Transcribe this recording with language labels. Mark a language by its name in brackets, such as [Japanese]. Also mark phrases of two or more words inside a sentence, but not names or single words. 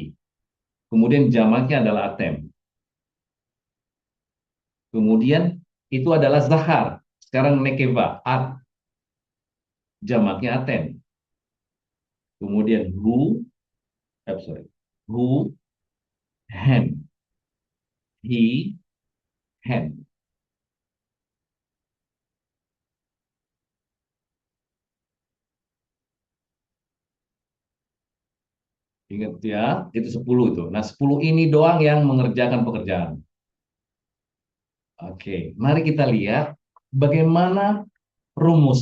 [Indonesian] Kemudian jamaknya adalah atem. Kemudian itu adalah zahar. Sekarang nekeba, jamaknya atem. Kemudian who, [Hebrew] הן, היא, הן. [Indonesian] Ingat ya, itu 10 itu. Nah, 10 ini doang yang mengerjakan pekerjaan. Oke, mari kita lihat bagaimana rumus.